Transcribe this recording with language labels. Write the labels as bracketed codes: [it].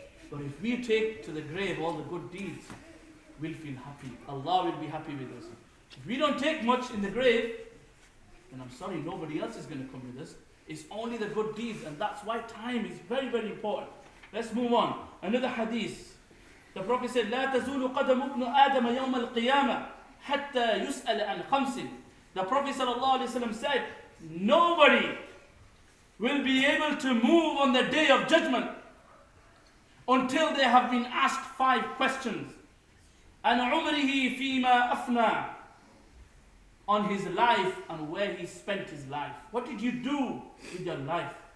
[en] But if we take to the grave all the good deeds, we'll feel happy. Allah will be happy with us. If we don't take much in the grave, then I'm sorry, nobody else is going to come with us. It's only the good deeds, and that's why time is very, very important. Let's move on. Another hadith. The Prophet said, [ar] لا تزول قدم ابن آدم يوم القيامة حتى يسأل عن خمس. [en] The Prophet ﷺ said, nobody will be able to move on the day of judgment until they have been asked 5 questions. [ar] عن عمره فيما أفنى. [en] On his life and where he spent his life. What did you do with your life?